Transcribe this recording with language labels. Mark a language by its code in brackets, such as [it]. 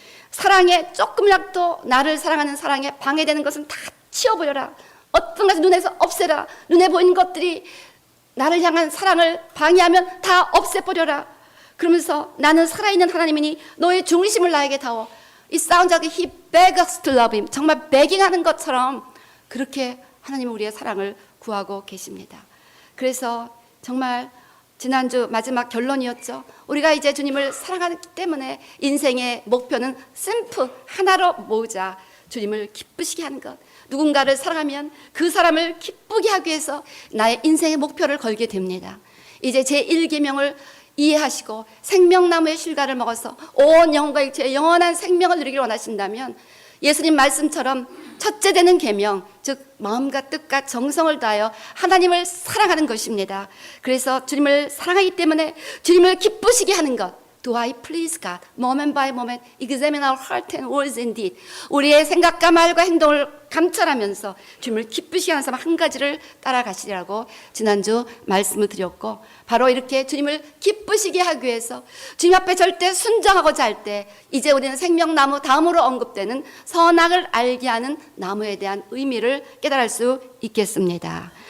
[ko] 사랑에 조금이라도 나를 사랑하는 사랑에 방해되는 것은 다 치워버려라. 어떤 것을 눈에서 없애라. 눈에 보이는 것들이 나를 향한 사랑을 방해하면 다 없애버려라. 그러면서 나는 살아있는 하나님이니 너의 중심을 나에게 다오. [en] It sounds like he begs us to love him. [ko] 정말 begging하는 것처럼 그렇게 하나님은 우리의 사랑을 구하고 계십니다. 그래서 정말 지난주 마지막 결론이었죠. 우리가 이제 주님을 사랑하기 때문에 인생의 목표는 심플 하나로 모으자. 주님을 기쁘시게 하는 것. 누군가를 사랑하면 그 사람을 기쁘게 하기 위해서 나의 인생의 목표를 걸게 됩니다. 이제 제1계명을 이해하시고 생명나무의 실과를 먹어서 온 영혼과 일체의 영원한 생명을 누리기를 원하신다면 예수님 말씀처럼 첫째 되는 계명, 즉 마음과 뜻과 정성을 다하여 하나님을 사랑하는 것입니다. 그래서 주님을 사랑하기 때문에 주님을 기쁘시게 하는 것. [en] Do I please God? Moment by moment, examine our heart and words and deed. [ko] 우리의 생각과 말과 행동을 감찰하면서 주님을 기쁘시게 하는 사람 한 가지를 따라가시라고 지난주 말씀을 드렸고, 바로 이렇게 주님을 기쁘시게 하기 위해서 주님 앞에 절대 순종하고자 할 때 이제 우리는 생명나무 다음으로 언급되는 선악을 알게 하는 나무에 대한 의미를 깨달을 수 있겠습니다.